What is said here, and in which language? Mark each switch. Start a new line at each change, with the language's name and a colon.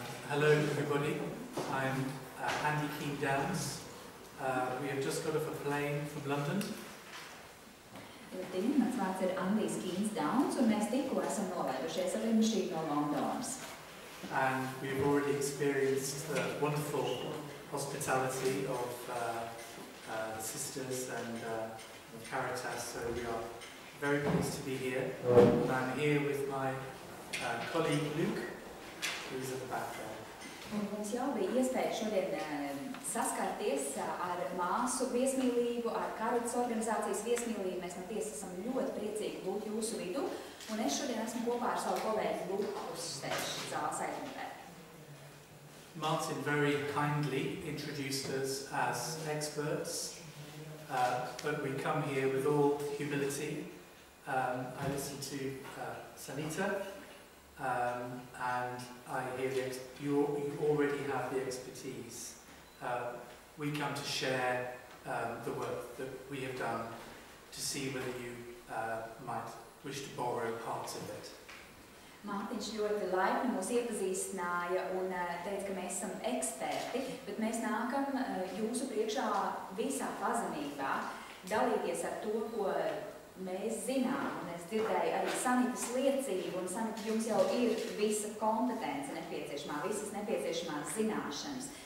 English: Hello everybody, I'm Andy Keane-Downs. We have just got off a plane from London.
Latvian: Labdien, mans vārds ir Andijs Keane-Downs, un mēs tikko esam nolaidušies ar lidmašīnu no Londonas.
English: And we've already experienced the wonderful hospitality of the sisters and Caritas, so we are very pleased to be here. And I'm here with my colleague Luke, who is at the back there.
Latvian: Un mums jau bija iespēja šodien saskarties ar māsu viesmīlību, ar Caritas organizācijas viesmīlību. Mēs no tiesas esam ļoti priecīgi būt jūsu vidu, un es šodien esmu kopā ar savu kolēģi Luku uzstājuši zāles aizmugurē.
English: Martin very kindly introduced us as experts, but we come here with all humility. I listened to Sanita, and I hear you already have the expertise. We come to share the work that we have done to see whether you might wish to borrow parts of it.
Latvian: Mārtiņš ļoti laipni mūs iepazīstināja un teica, ka mēs esam eksperti, bet mēs nākam jūsu priekšā visā pazemībā dalīties ar to, ko mēs zinām. Un es dzirdēju arī Sanitas liecību, un Sanita, jums jau ir visa kompetence nepieciešamā, visas nepieciešamās zināšanas.